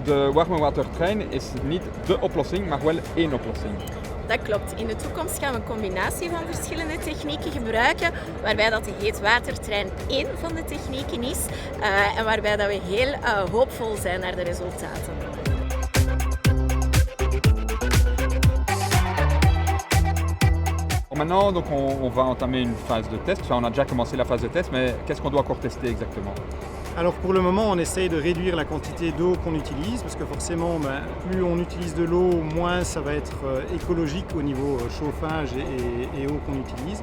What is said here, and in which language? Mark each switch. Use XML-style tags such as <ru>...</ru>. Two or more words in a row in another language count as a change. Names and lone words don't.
<nl>De warme watertrein is niet de oplossing, maar wel één oplossing. Dat klopt. In de toekomst gaan we een combinatie van verschillende technieken gebruiken, waarbij dat de heetwatertrein één van de technieken is en waarbij dat we heel hoopvol zijn naar de resultaten.</nl> <fr>Maintenant, donc on va entamer une phase de test. Enfin, on a déjà commencé la phase de test, mais qu'est-ce qu'on doit encore tester exactement? Alors pour le moment, on essaye de réduire la quantité d'eau qu'on utilise, parce que forcément, plus on utilise de l'eau, moins ça va être écologique au niveau chauffage et eau qu'on utilise.</fr>